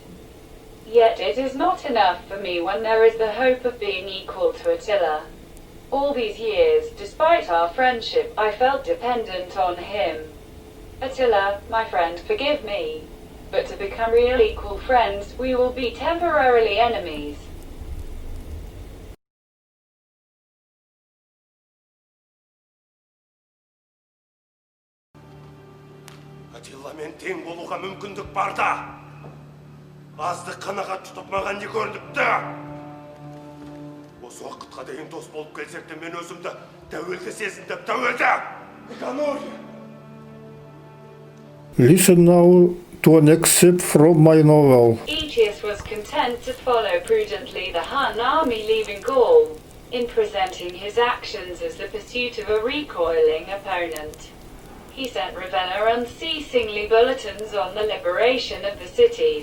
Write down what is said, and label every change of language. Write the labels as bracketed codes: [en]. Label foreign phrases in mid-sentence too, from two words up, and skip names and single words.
[en] Yet it is not enough for me when there is the hope of being equal to Attila. All these years, despite our friendship, I felt dependent on him. Attila, my friend, forgive me. But to become real equal friends, we will be temporarily enemies. [kk] Атиламен тең болуға мүмкіндік бар да. Азды қанағат тұтып маған не көрініпті? Осы уақытқа дейін дос болып келсек те мен өзімді тәуелді сезіндім, тәуелді! Экономия! [en] Listen now to an excerpt from my novel. Aetius was content to follow prudently the Hun army leaving Gaul, in presenting his actions as the pursuit of a recoiling opponent. He sent Ravenna unceasingly bulletins on the liberation of the cities.